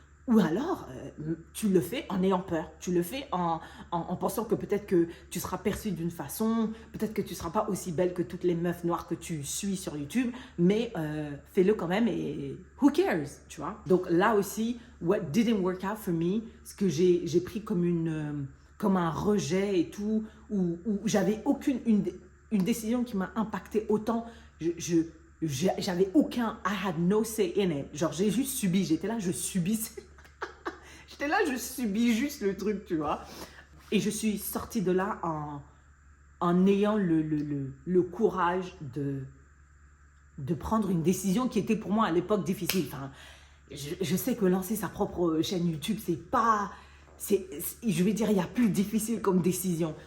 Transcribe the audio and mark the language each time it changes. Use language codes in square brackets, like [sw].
[fr] Ou alors, tu le fais en ayant peur. Tu le fais en pensant que peut-être que tu seras perçue d'une façon, peut-être que tu ne seras pas aussi belle que toutes les meufs noires que tu suis sur YouTube, mais fais-le quand même et [en] who cares, [fr] tu vois. Donc là aussi, [en] what didn't work out for me, [fr] ce que j'ai pris comme un rejet et tout, où j'avais une décision qui m'a impacté autant. j'avais aucun, [en] I had no say in it. [fr] Genre, j'ai juste subi, j'étais là, je subissais. J'étais là, je subis juste le truc, tu vois. Et je suis sortie de là en ayant le courage de prendre une décision qui était pour moi à l'époque difficile. Enfin, je sais que lancer sa propre chaîne YouTube, je vais dire, il y a plus difficile comme décision.